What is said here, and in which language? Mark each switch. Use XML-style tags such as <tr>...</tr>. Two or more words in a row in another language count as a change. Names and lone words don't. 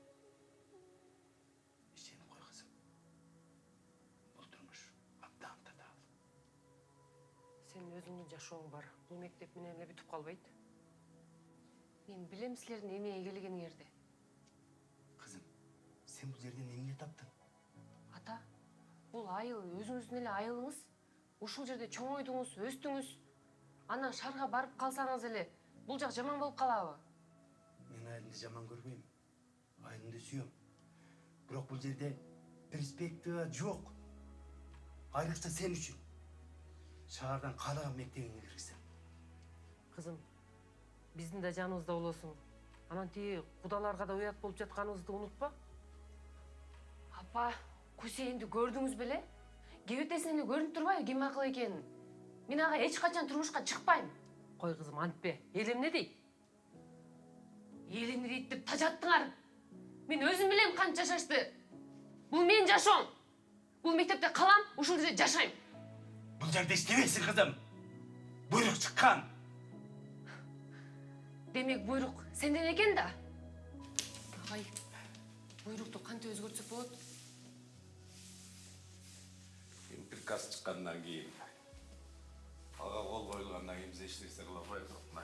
<kk>Сені қой қызым. Бұл тұрмыш абдан татал. Сен өзіңнің жашуың бар.</kk> <ky>Бұл мектеп менен эле бүтүп калбайт. Мен билем силердин эмнеге келгениңерди. Қызым, сен бұл жерден эмне таптың? Ата, бұл айыл өзіңіздің эле айылыңыз. Ушул жерде чоңойдуңуз, өстүңүз. Анан шарга барып калсаңыз эле, бул жак жаман болуп калабы? Мен айылымды жаман көрбейм. Айылымды сүйем. Бирок бұл жерде перспектива жоқ. Айрыкча сен үшін. Шаардан каалаган мектебиңе киргизсем. Кызым, биздин да жаныбызда болосуң. Анан тиги кудаларга да уят болуп жатканыбызды унутпа. Апа, Кусейинди көрдүңүз беле? Кебетесинен эле көрүнүп турбайбы ким акыл экенин? Мен ага эч качан турмушка чыкпайм. Кой кызым, антпе. Эл эмне дейт? Эл эмне дейт деп тажаттыңар. Мен өзүм билем канча жашашты. Бул менин жашоом. Бул мектепте калам, ушул жерде жашайм. Бұл жерде иштебейсің, қызым. Буйрук чыккан. Демек буйрук сенден экен да. Агай, буйрукту кантип өзгөртсөк болот? Приказ чыккандан кийин ага кол коюлгандан кийин биз эч нерсе кыла албайбыз.</ky>